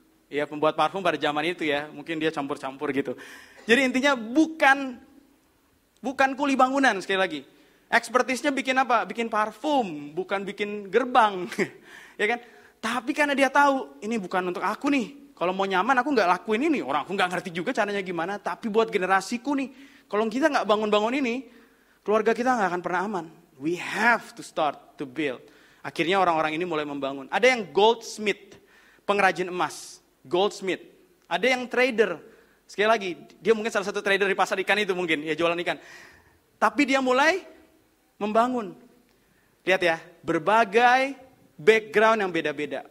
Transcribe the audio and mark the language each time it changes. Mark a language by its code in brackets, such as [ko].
[id] Ya, pembuat parfum pada zaman itu ya, mungkin dia campur-campur gitu. Jadi intinya bukan kuli bangunan sekali lagi. Ekspertisnya bikin apa? Bikin parfum, bukan bikin gerbang. Ya kan? Tapi karena dia tahu, ini bukan untuk aku nih. Kalau mau nyaman aku nggak lakuin ini. Orang aku nggak ngerti juga caranya gimana. Tapi buat generasiku nih. Kalau kita nggak bangun-bangun ini, keluarga kita nggak akan pernah aman. [en] We have to start to build. [id] Akhirnya orang-orang ini mulai membangun. Ada yang goldsmith, pengrajin emas. Goldsmith. Ada yang trader. Sekali lagi, dia mungkin salah satu trader di pasar ikan itu mungkin, ya jualan ikan. Tapi dia mulai membangun. Lihat ya, berbagai background yang beda-beda.